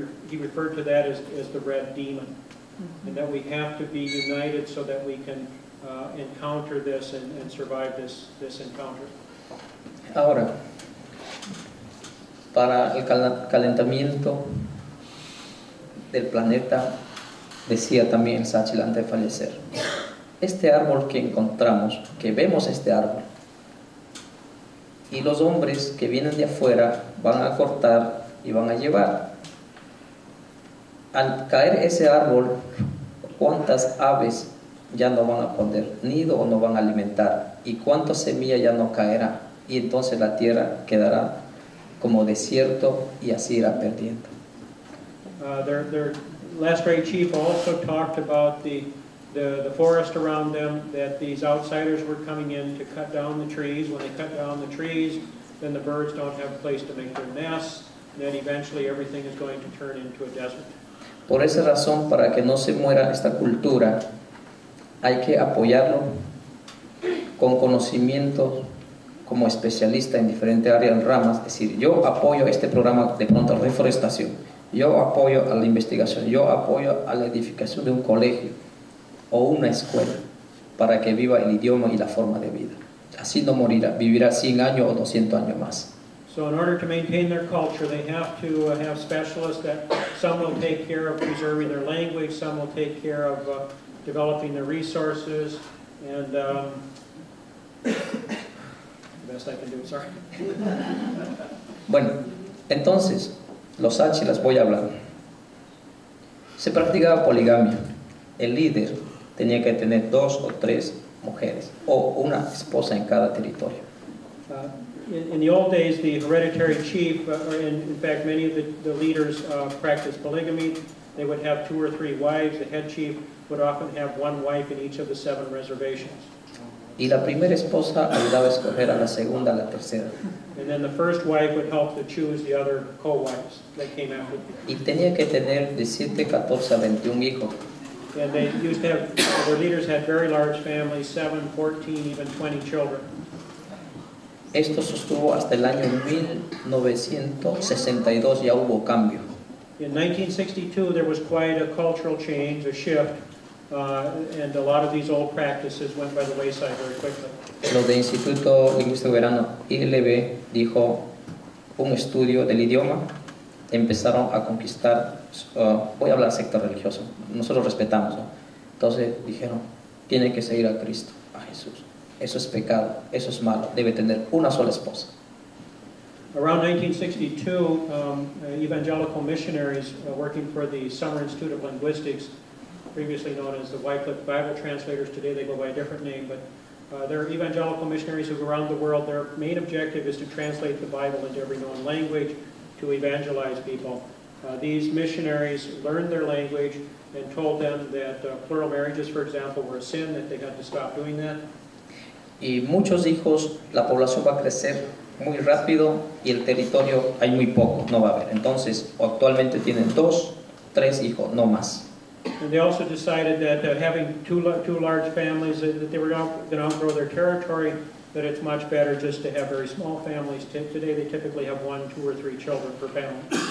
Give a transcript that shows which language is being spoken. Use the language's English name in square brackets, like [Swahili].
[English] He referred to that as the red demon, and that we have to be united so that we can encounter this and survive this encounter. [Spanish] Ahora, para el calentamiento del planeta, decía también Tsáchila antes de fallecer, este árbol que encontramos, que vemos este árbol, y los hombres que vienen de afuera van a cortar y van a llevar. Al caer ese árbol, ¿cuántas aves ya no van a poner nido o no van a alimentar? ¿Y cuántas semillas ya no caerá? y entonces la tierra quedará como desierto y así irá perdiendo. [English] Their last great chief also talked about the forest around them, that these outsiders were coming in to cut down the trees. When they cut down the trees, then the birds don't have a place to make their nests, and then eventually everything is going to turn into a desert. [Spanish] Por esa razón, para que no se muera esta cultura, hay que apoyarlo con conocimientos como especialista en diferentes áreas, ramas. Es decir, yo apoyo este programa de pronto reforestación, yo apoyo a la investigación, yo apoyo a la edificación de un colegio o una escuela para que viva el idioma y la forma de vida. Así no morirá, vivirá 100 años o 200 años más. [English] So in order to maintain their culture, they have to have specialists that some will take care of preserving their language, some will take care of developing their resources, and the best I can do, sorry. [Spanish] Bueno, entonces, los Tsachilas, voy a hablar. Se practicaba poligamia. El líder tenía que tener 2 o 3 mujeres o una esposa en cada territorio. [English] In the old days, the hereditary chief, in fact, many of the leaders practiced polygamy. They would have 2 or 3 wives. The head chief would often have 1 wife in each of the 7 reservations. [Spanish] Y la primera esposa ayudaba a escoger a la segunda, a la tercera. [English] And then the first wife would help to choose the other co-wives that came after. [Spanish] Y tenía que tener de 7, 14 a 21 hijos. [English] And they used to have, their leaders had very large families, 7, 14, even 20 children. [Spanish] Esto sostuvo hasta el año 1962, ya hubo cambio. [English] In 1962, there was quite a cultural change, a shift, and a lot of these old practices went by the wayside very quickly. [Spanish] Lo de Instituto Lingüístico Verano ILB dijo un estudio del idioma, empezaron a conquistar, voy a hablar sector religioso, nosotros respetamos, ¿no? Entonces dijeron, tiene que seguir a Cristo, a Jesús. Eso es pecado, eso es malo, debe tener una sola esposa. [English] Around 1962, evangelical missionaries working for the Summer Institute of Linguistics, previously known as the WIPPS Bible translators, today they go by a different name, but they're evangelical missionaries who go around the world. Their main objective is to translate the Bible into every known language to evangelize people. These missionaries learned their language and told them that plural marriages, for example, were a sin, that they had to stop doing that. [Spanish] Y muchos hijos, la población va a crecer muy rápido y el territorio hay muy poco, no va a haber. Entonces, actualmente tienen 2, 3 hijos, no más. [English] And they also decided that having two large families, that they were going to outgrow their territory, that it's much better just to have very small families. Today they typically have 1, 2, or 3 children per family.